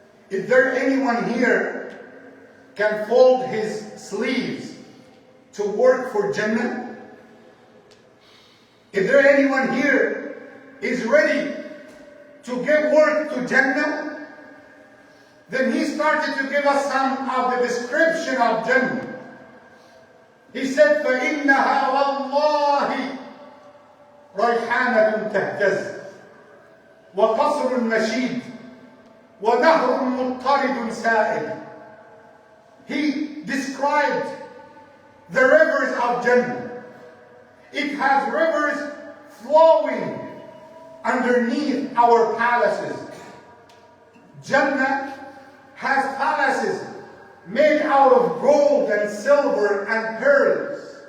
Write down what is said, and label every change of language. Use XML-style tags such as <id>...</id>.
<en>Is there anyone here can fold his sleeves to work for Jannah? Is there anyone here is ready to get work to Jannah? Then he started to give us some of the description of Jannah. He said,</en> <ar>فَإِنَّهَا وَاللَّهِ رَيْحَانَةٌ تَهْتَزُّ. وقصر مشيد ونهر مضطرد سائل.</ar> <en>He described the rivers of Jannah. It has rivers flowing underneath our palaces. Jannah has palaces made out of gold and silver and pearls.</en>